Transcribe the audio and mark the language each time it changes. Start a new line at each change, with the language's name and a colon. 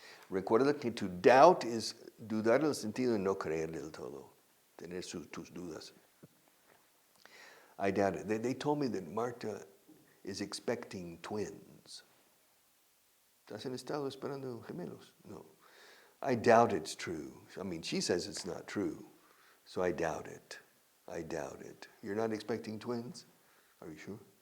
Spanish: Recuerda que
English: to doubt
Spanish: is dudar en el sentido de no creer del todo. Tener tus dudas.
English: I doubt it. They told me that Marta is expecting twins.
Spanish: ¿Estás en estado esperando gemelos?
English: No. I doubt it's true. I mean, she says it's not true. So I doubt it. You're not expecting twins? Are you sure?